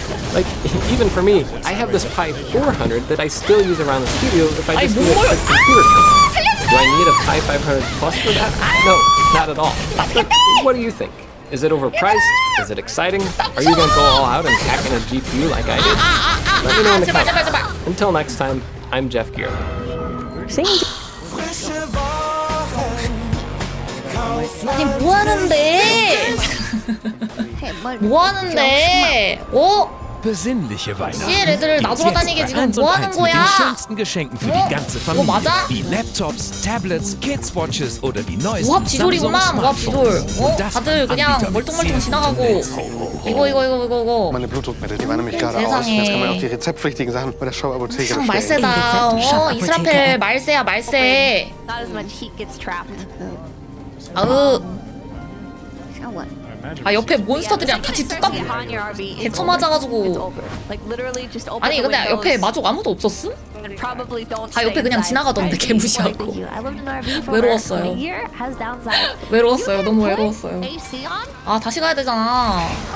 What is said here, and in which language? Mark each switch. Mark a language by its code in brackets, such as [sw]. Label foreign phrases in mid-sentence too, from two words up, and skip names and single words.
[en] Like, even for me, I have this Pi 400 that I still use around the studio if I just need a quick computer company. Do I need a Pi 500 Plus for that? No, not at all. But what do you think? Is it overpriced? Is it exciting? Are you gonna go all out and hack in a GPU like I did? Let me know in the comments. Until next time, I'm Jeff Gear. [ko] 아니 뭐하는데? 뭐하는데? 어? [de] Besinnliche Weihnachten. [ko] 이 애들 놔두러 다니게 지금 뭐하는 [de] Mit [ko] 거야? [de] den schönsten Geschenken für die ganze [ko] 이거 [de] Familie. [ko] 맞아? [de] Wie Laptops, Tablets, Kids-Watches oder die neuesten [ko] 우합 지돌이구만 [de] Samsung [ko] 우합 지돌. [de] Smartphones. [ko] 어? [de] Und das [ko] 다들 그냥 [de] Anbieter mit [ko] 멀뚱멀뚱 [de] sehr [ko] 지나가고 이거. [de] Meine Blutdruckmittel, die waren nämlich gerade aus. [ko] 세상에. [de] Jetzt kann man auch die rezeptpflichtigen Sachen bei der Shop-Apotheke [ko] 참 [de] bestellen. [ko] 말세다. 어? 이스라펠 말세야 말세. [en] Not as much heat gets trapped. 아으. Now what? [ko] 아 옆에 몬스터들이랑 같이 뚝딱 개쳐 맞아가지고. 아니 근데 옆에 마족 아무도 없었음? 다 옆에 그냥 지나가던데 개무시하고. 외로웠어요. 외로웠어요. 너무 외로웠어요. 아 다시 가야 되잖아.